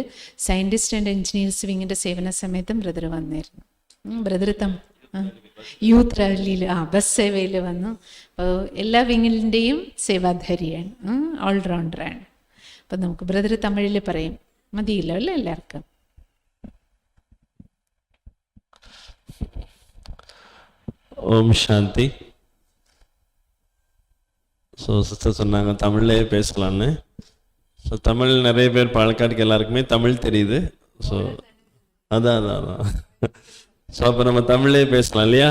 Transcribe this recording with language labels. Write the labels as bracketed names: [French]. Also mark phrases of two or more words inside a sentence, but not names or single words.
[English] scientist and engineers [Malayalam] വിങ്ങിൻ്റെ സേവന സമയത്തും ബ്രദർ വന്നിരുന്നു. ബ്രദർ യൂത്ത് റാലിയിൽ ബസ് സേവയിൽ വന്നു. അപ്പോൾ എല്ലാ വിങ്ങിൻ്റെയും സേവാധാരിയാണ്, ഓൾറൗണ്ടറാണ്. അപ്പം നമുക്ക് ബ്രദർ തമിഴിൽ പറയും, മതിയില്ലോ അല്ലേ എല്ലാവർക്കും? [Tamil] ஓம் சாந்தி. ஸோ சிஸ்டர் சொன்னாங்க தமிழ்லேயே பேசலான்னு. ஸோ தமிழ் நிறைய பேர் பாலக்காடுக்கு எல்லாருக்குமே தமிழ் தெரியுது. ஸோ அதான் ஸோ அப்போ நம்ம தமிழ்லேயே பேசலாம் இல்லையா?